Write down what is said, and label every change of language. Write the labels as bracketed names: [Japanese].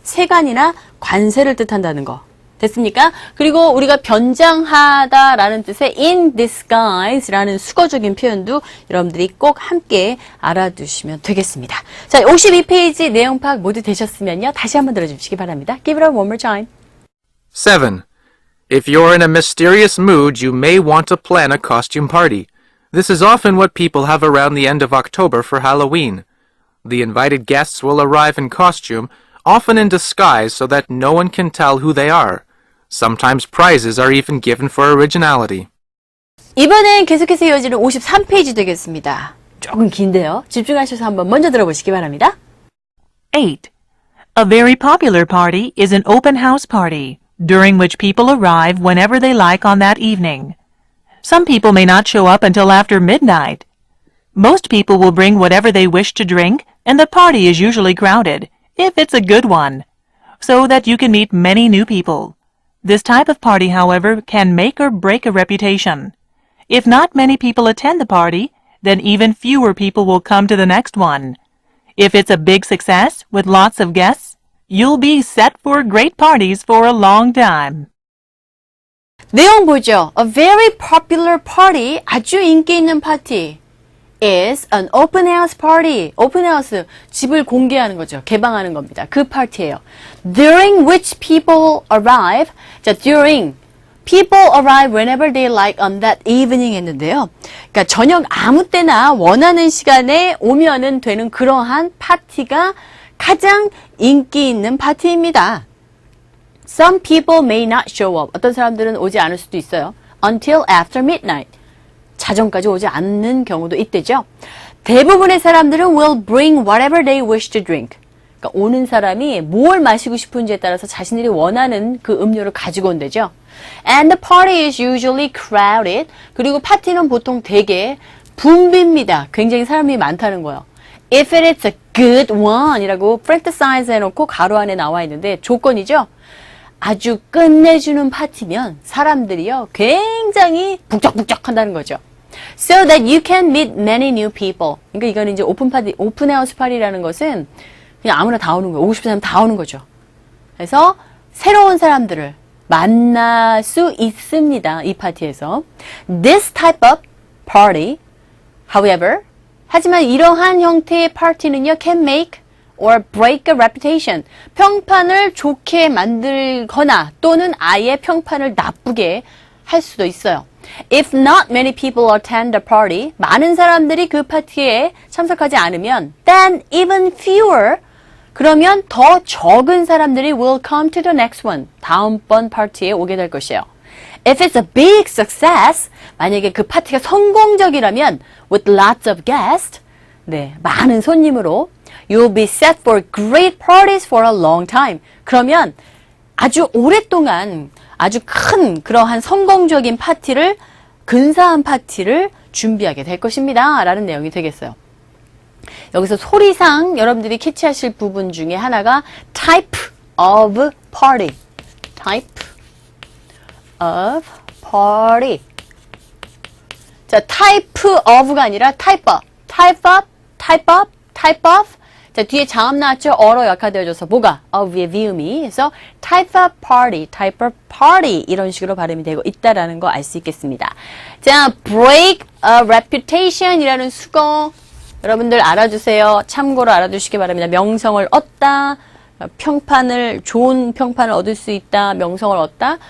[Korean] 세간이나 관세를 뜻한다는 거. 됐습니까? 그리고 우리가 변장하다라는 뜻의 in disguise라는 수거적인 표현도 여러분들이 꼭 함께 알아두시면 되겠습니다. 자, 52페이지 내용 파악 모두 되셨으면요. 다시 한번 들어주시기 바랍니다. [English] Give it up one more time. 7. If you're in a mysterious mood, you may want to plan a costume party. This is often what people have around the end of October for Halloween. The invited guests will arrive in costume, often in disguise so that no one can tell who they are. Sometimes prizes are even given for originality. [Korean] 이번엔 계속해서 이어지는 53페이지 되겠습니다. 조금 긴데요. 집중하셔서 한번 먼저 들어보시기 바랍니다. [English] 8. A very popular party is an open house party, during which people arrive whenever they like on that evening. Some people may not show up until after midnight. Most people will bring whatever they wish to drink, and the party is usually crowded, if it's a good one, so that you can meet many new people. This type of party, however, can make or break a reputation. If not many people attend the party, then even fewer people will come to the next one. If it's a big success with lots of guests, you'll be set for great parties for a long time. [Korean] 내용 보죠. [English] A very popular party, [Korean] 아주 인기 있는 파티 [English] is an open house party. [Korean] open house, 집을 공개하는 거죠. 개방하는 겁니다. 그 파티예요. [English] During which people arrive. 자, during. People arrive whenever they like on that evening 했는데요. [Korean] 그러니까 저녁 아무 때나 원하는 시간에 오면은 되는 그러한 파티가 가장 인기 있는 파티입니다. [English] Some people may not show up. [Korean] 어떤 사람들은 오지 않을 수도 있어요. [English] Until after midnight. [Korean] 자정까지 오지 않는 경우도 있대죠. 대부분의 사람들은 [English] will bring whatever they wish to drink. [Korean] 그러니까 오는 사람이 뭘 마시고 싶은지에 따라서 자신들이 원하는 그 음료를 가지고 온대죠. [English] And the party is usually crowded. [Korean] 그리고 파티는 보통 되게 붐빕니다. 굉장히 사람이 많다는 거예요. [English] If it is a good one [Korean] 이라고 parenthesize 해놓고 가로 안에 나와 있는데 조건이죠. 아주 끝내주는 파티면 사람들이요 굉장히 북적북적 한다는 거죠. So that you can meet many new people. 그러니까 이거는 이제 오픈하우스 파티라는 것은 그냥 아무나 다 오는 거예요. 오고 싶은 사람 다 오는 거죠. 그래서 새로운 사람들을 만날 수 있습니다. 이 파티에서. [English] This type of party, however, [Korean] 하지만 이러한 형태의 파티는요, [English] can make or break a reputation. [Korean] 평판을 좋게 만들거나 또는 아예 평판을 나쁘게 할 수도 있어요. [English] If not many people attend the party, [Korean] 많은 사람들이 그 파티에 참석하지 않으면, [English] then even fewer, [Korean] 그러면 더 적은 사람들이 [English] will come to the next one. [Korean] 다음번 파티에 오게 될 것이에요. [English] If it's a big success, [Korean] 만약에 그 파티가 성공적이라면, [English] with lots of guests, [Korean] 네, 많은 손님으로, [English] you'll be set for great parties for a long time. [Korean] 그러면 아주 오랫동안 아주 큰 그러한 성공적인 파티를, 근사한 파티를 준비하게 될 것입니다. 라는 내용이 되겠어요. 여기서 소리상 여러분들이 캐치하실 부분 중에 하나가 type of party. [English] type of party. 자, type of가 아니라 type of. type of, type of, type of. [Korean] 자, 뒤에 자음 나왔죠? 어로 약화되어져서 뭐가? of의 비음이. 그래서 [English] type of party, type of party [Korean] 이런 식으로 발음이 되고 있다라는 거 알 수 있겠습니다. 자, [English] break a reputation [Korean] 이라는 수거 여러분들 알아주세요. 참고로 알아두시기 바랍니다. 명성을 얻다, 평판을, 좋은 평판을 얻을 수 있다, 명성을 얻다.